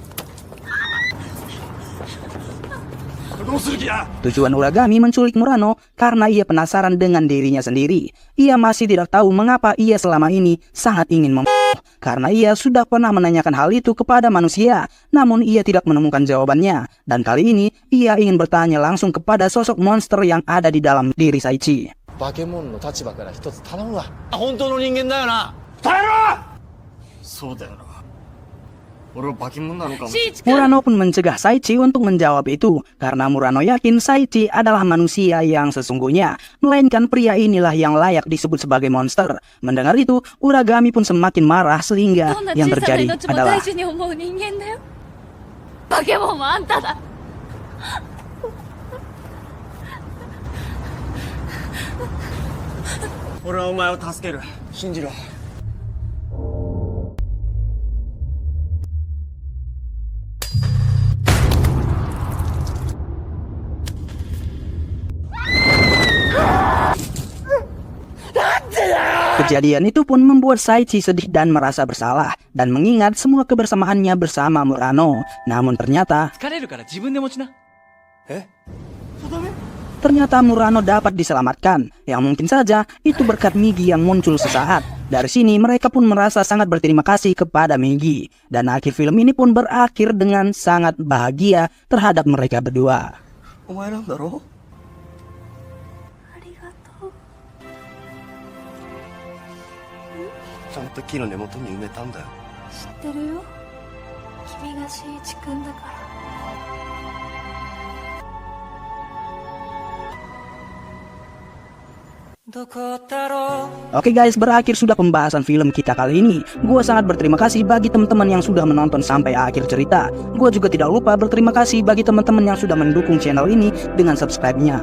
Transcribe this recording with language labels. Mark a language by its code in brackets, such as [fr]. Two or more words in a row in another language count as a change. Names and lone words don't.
[id] Tujuan Uragami menculik Murano karena ia penasaran dengan dirinya sendiri. Ia masih tidak tahu mengapa ia selama ini sangat ingin membunuh, karena ia sudah pernah menanyakan hal itu kepada manusia, namun ia tidak menemukan jawabannya. Dan kali ini ia ingin bertanya langsung kepada sosok monster yang ada di dalam diri Saichi. [ja] 化け物の立場から一つ頼むわ。本当の人間だよな。耐えろ。そうだよな。俺は化け物なのかも。 [id] Murano pun mencegah Saichi untuk menjawab itu, karena Murano yakin Saichi adalah manusia yang sesungguhnya, melainkan pria inilah yang layak disebut sebagai monster. Mendengar itu, Uragami pun semakin marah sehingga yang terjadi adalah [ja] 化け物もあんただ。俺はお前を助ける。信じろ。 [id] Kejadian itu pun membuat Saichi sedih dan merasa bersalah, dan mengingat semua kebersamaannya bersama Murano. Namun ternyata [ja] 疲れるから自分で持ちな。 [id] Ternyata Murano dapat diselamatkan, yang mungkin saja itu berkat Migi yang muncul sesaat. Dari sini mereka pun merasa sangat berterima kasih kepada Migi. Dan akhir film ini pun berakhir dengan sangat bahagia terhadap mereka berdua. [ja] お前なんだろ？ありがとう。ちゃんと木の根元に埋めたんだよ。知ってるよ。君が真一くんだから。 [id] Oke guys, berakhir sudah pembahasan film kita kali ini. Gua sangat berterima kasih bagi teman-teman yang sudah menonton sampai akhir cerita. Gua juga tidak lupa berterima kasih bagi teman-teman yang sudah mendukung channel ini dengan subscribe-nya.